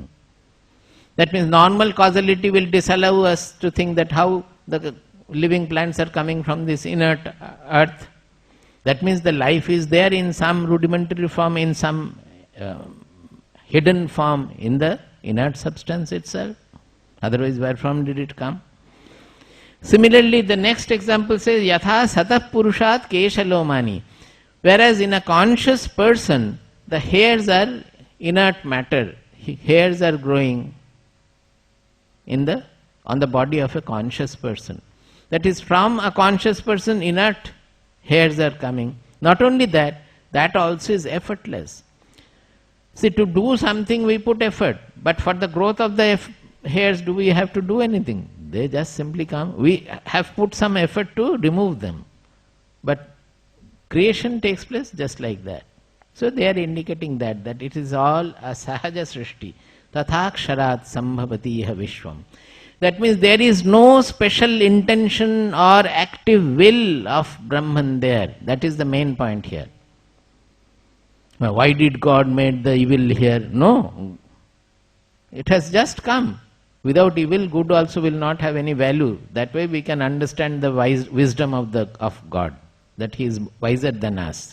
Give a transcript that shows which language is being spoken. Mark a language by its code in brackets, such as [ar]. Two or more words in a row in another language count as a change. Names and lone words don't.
[en] That means normal causality will disallow us to think that how the living plants are coming from this inert earth. That means the life is there in some rudimentary form, in some hidden form in the inert substance itself. Otherwise, where from did it come? Similarly, the next example says, [sa] यथा सतः पुरुषात् केशलोमानि. [en] Whereas in a conscious person, the hairs are inert matter. Hairs are growing on the body of a conscious person. That is, from a conscious person, inert hairs are coming. Not only that, that also is effortless. See, to do something we put effort, but for the growth of the hairs, do we have to do anything? They just simply come. We have put some effort to remove them. But creation takes place just like that. So they are indicating that it is all a [sa] सहज सृष्टि. तथाक्षरात् सम्भवति इह विश्वम्. [en] That means there is no special intention or active will of Brahman there. That is the main point here. Now, why did God make the evil here? No. It has just come. Without evil, good also will not have any value. That way we can understand the wisdom of God, that He is wiser than us.